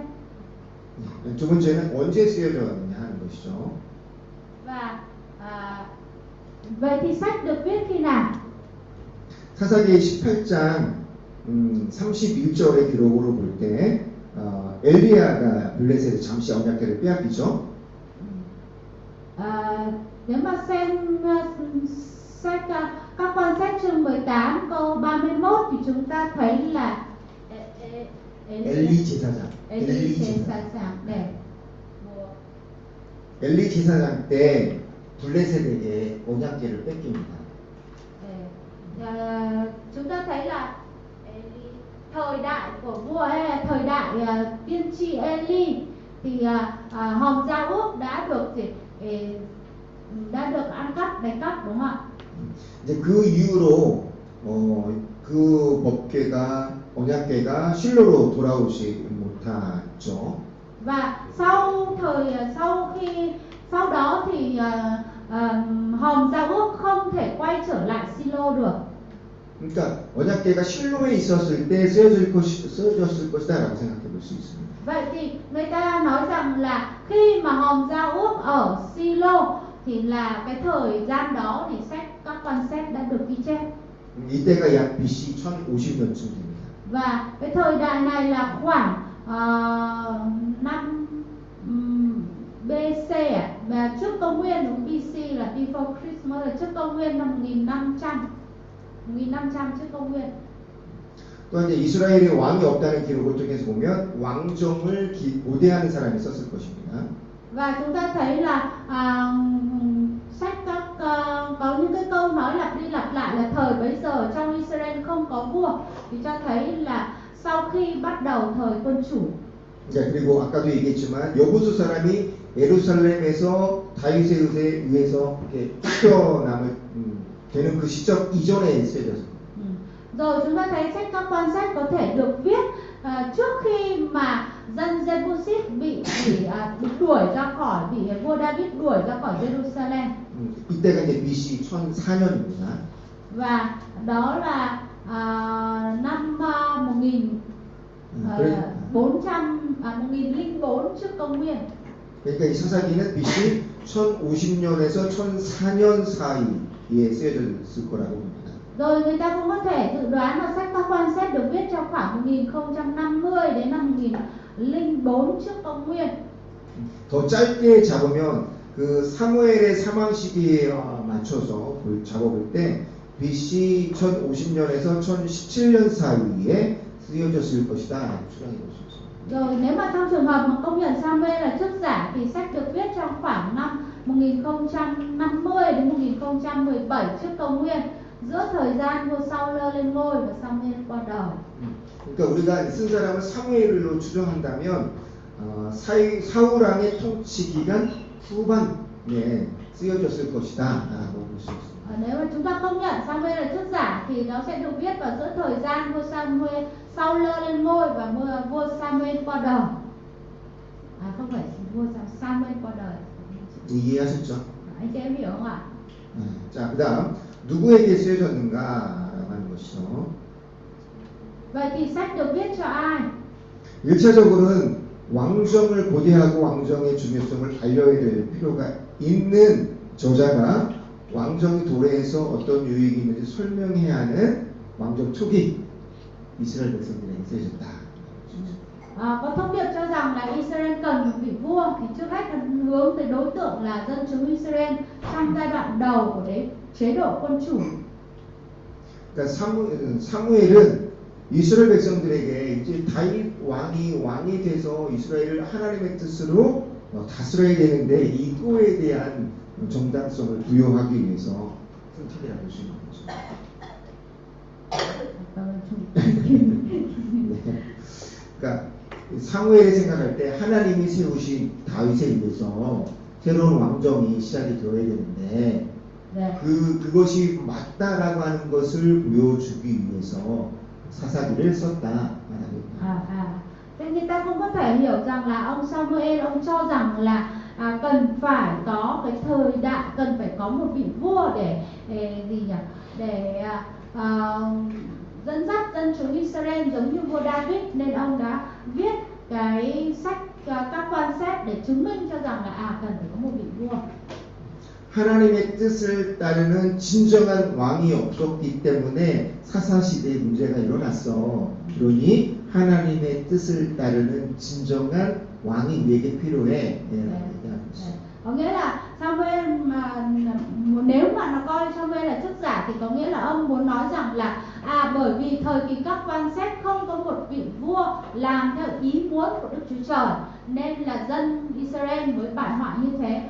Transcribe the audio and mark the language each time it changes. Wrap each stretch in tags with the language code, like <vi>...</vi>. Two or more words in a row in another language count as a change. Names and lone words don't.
<ko>두 번째는 언제 쓰여졌느냐 하는 것이죠.</ko> <vi>Và vậy thì sách được viết khi nào?</vi> <ko>사사기 18장 31절의 기록으로 볼 때 엘리야가 블레셋에 잠시 언약궤를 빼앗기죠.</ko> <vi>Nếu mà xem sách các quan sách chương 18 câu 31 thì chúng ta thấy là</vi> <ko>엘리 제사장. Eli 제사장. 네. 엘리 제사장 때 블레셋에게 언약궤를 뺏깁니다.</ko> <vi>Chúng ta thấy là thời đại của vua hay là thời đại tiên tri Eli thì hòm giao ước đã được ăn cắp, đánh cắp, đúng không ạ?</vi> <ko>이제 그 이후로 그 법궤가 언약궤가 실로로 돌아오지 못하죠.</ko> <vi>Và sau đó thì hòm giao ước không thể quay trở lại Silo được.</vi> <ko>그러니까 언약궤가 실로에 있었을 때 쓰여졌을 것이다라고 생각해 볼 수 있습니다.</ko> <vi>Vậy thì người ta nói rằng là khi mà hòm giao ước ở Silo thì là cái thời gian đó thì sách các quan sách đã được ghi chép.</vi> <ko>이때가 약 BC 1050년쯤 됩니다.</ko> <vi>Và cái thời đại này là khoảng năm BC và trước công nguyên, đúng, BC là</vi> <en>before Christmas,</en> <vi>là trước công nguyên năm 1500 trước công nguyên.</vi> <ko>또 이제 이스라엘에 왕이 없다는 기록을 통해서 보면 왕정을 고대하는 사람이 썼을 것입니다.</ko> <vi>Và chúng ta thấy là sách có những cái câu nói lặp đi lặp lại là thời bấy giờ trong Israel không có vua, thì cho thấy là sau khi bắt đầu thời quân chủ.</vi> <ko>네, 그리고 아까도 얘기했지만 여부수 사람이 예루살렘에서 다윗에 의해서 이렇게 쫓겨남을 되는 그 시점 이전에 쓰여졌습니다.</ko> <vi>Rồi chúng ta thấy sách các quan sách có thể được viết trước khi mà dân Jebusit bị đuổi ra khỏi, bị vua David đuổi ra khỏi Jerusalem.</vi> <ko>이때가 이제 BC 1004년입니다.</ko> <vi>Và đó là năm 1004 trước công nguyên.</vi> <ko>그러니까 이 사사기는 BC 1050년에서 1004년 사이에 쓰여졌을 거라고 봅니다.</ko> <vi>Rồi người ta cũng có thể dự đoán là sách các quan sách được viết trong khoảng 1050 đến năm 1004 trước công nguyên.</vi> <ko>더 짧게 잡으면 그 사무엘의 사망 시기에 맞춰서 잡아볼 때 BC 1050년에서 1017년 사이에 쓰여졌을 것이다 추정해 볼 수 있습니다.</ko> <vi>Rồi nếu mà trong trường hợp mà công nhận Samuel là chức giả thì sách được viết trong khoảng năm 1050 đến 1017 trước công nguyên, giữa thời gian vua Saul lên ngôi và Samuel qua đời.</vi> <ko>그러니까 우리가 쓴 사람을 사무엘로 추정한다면 사울 왕의 통치 기간 후반에 쓰여졌을 것이다라고 볼 수 있습니다.</ko> <vi>Nếu mà chúng ta công nhận Samuel là chức giả thì nó sẽ được viết vào giữa thời gian vua Saul lên ngôi và vua Samuel qua đời. Không phải vua Samuel qua đời.</vi> <ko>이해하셨죠?</ko> <vi>Anh chị em hiểu không ạ?</vi> <ko>자, 그다음 누구에게 쓰여졌는가라고 하는 것이죠.</ko> <vi>Vậy thì sách được viết cho ai?</vi> <ko>1차적으로는 왕정을 고대하고 왕정의 중요성을 알려야 될 필요가 있는 저자가 왕정의 도래에서 어떤 유익이 있는지 설명해야 하는 왕정 초기 이스라엘 백성들에게 쓰여졌다.</ko> <vi>Có thông điệp cho rằng là Israel cần một vị vua, thì trước hết là hướng tới đối tượng là dân chúng Israel trong giai đoạn đầu của đấy chế độ quân chủ.</vi> <ko>그러니까 사무엘은 이스라엘 백성들에게 이제 다윗 왕이 돼서 이스라엘을 하나님의 뜻으로 다스려야 되는데 이거에 대한 정당성을 부여하기 위해서 선택이라고 할 수 있는 거죠. 네. 그러니까 사무엘이 생각할 때 하나님이 세우신 다윗에 의해서 새로운 왕정이 시작이 되어야 되는데 네. 그것이 맞다라고 하는 것을 보여주기 위해서 사사기를 썼다 말합니다.</ko> <vi>Thế người ta cũng có thể hiểu rằng là ông Samuel ông cho rằng là cần phải có cái thời đại, cần phải có một vị vua để dẫn dắt dân chúng Israel giống như vua David, nên ông đã viết cái sách các quan xét để chứng minh cho rằng là cần phải có một vị vua.</vi> <ko>하나님의 뜻을 따르는 진정한 왕이 없었기 때문에 사사시대에 문제가 일어났어. 그러니 하나님의 뜻을 따르는 진정한 왕이 우리에게 필요해.</ko> <vi>Có nghĩa là Samuel mà nếu mà nó coi Samuel là chức giả thì có nghĩa là ông muốn nói rằng là bởi vì thời kỳ các quan xét không có một vị vua làm theo ý muốn của Đức Chúa Trời nên là dân Israel mới bại hoại như thế.</vi>